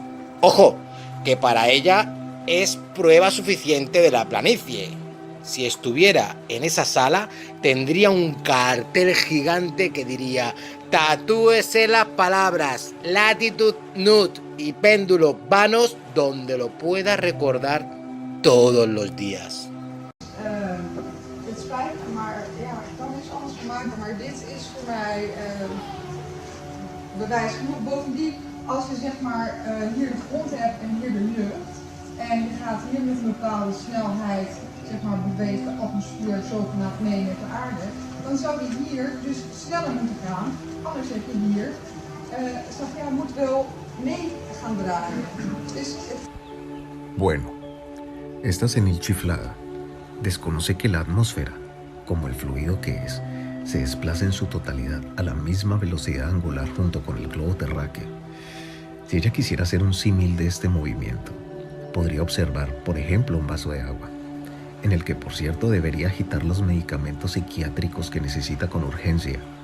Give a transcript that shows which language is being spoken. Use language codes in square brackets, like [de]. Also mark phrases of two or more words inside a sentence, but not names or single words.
[es] Ojo, que para ella es prueba suficiente de la planicie. si estuviera en esa sala, tendría un cartel gigante que diría: tatúese las palabras latitud nut y péndulo vanos donde lo pueda recordar todos los días. [nl] Het spijt me, maar ja, ik kan niks anders van maken. Maar dit is voor mij bewijs genoeg. Bovendien, als je zeg maar hier de grond hebt en hier de lucht. En je gaat hier met een bepaalde snelheid, zeg maar, beweegt de atmosfeer zogenaamd mee met de aarde. Dan zou die hier dus sneller moeten gaan. Anders heb je hier, moet wel mee gaan draaien. Dus [es] Bueno, esta senil chiflada desconoce que la atmósfera, como el fluido que es, se desplaza en su totalidad a la misma velocidad angular junto con el globo terráqueo. Si ella quisiera hacer un símil de este movimiento, podría observar, por ejemplo, un vaso de agua, en el que, por cierto, debería agitar los medicamentos psiquiátricos que necesita con urgencia.